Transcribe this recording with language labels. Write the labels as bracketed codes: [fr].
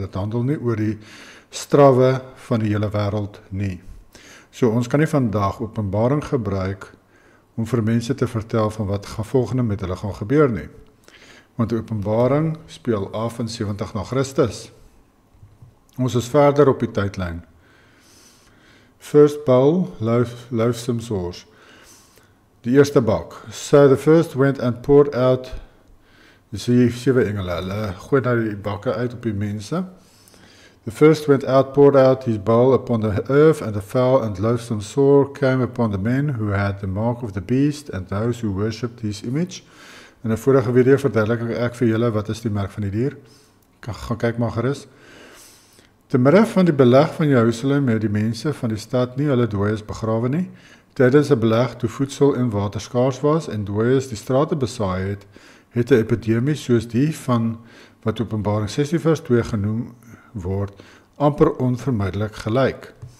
[af] Dit handel nie oor die strawwe van die hele wêreld nie. So ons kan nie vandag Openbaring gebruik om vir mense te vertel van wat volgende met hulle gaan gebeur nie. Want die Openbaring speel af in 70 na Christus. Ons is verder op die tydlyn. [en] First bowl, loathsome sauce. [af] Die eerste bak. [en] So the first went and poured out. [af] Dis die 7 engele. Hulle gooi nou die bakke uit op die mense. [en] The first went out, poured out his bowl upon the earth, and the foul and loathsome sore came upon the men who had the mark of the beast and those who worshipped his image. [af] In 'n vorige video verduidelik ek vir julle wat is die merk van die dier. Gaan kyk maar gerus. Te midde van die beleg van Jerusalem het die mense van die stad nie hulle dooies begrawe nie. Tydens 'n beleg toe voedsel en water skaars was en dooies die strate besaai het 'n epidemie soos die van wat Openbaring 16 vers 2 genoem word, amper onvermydelik gelyk.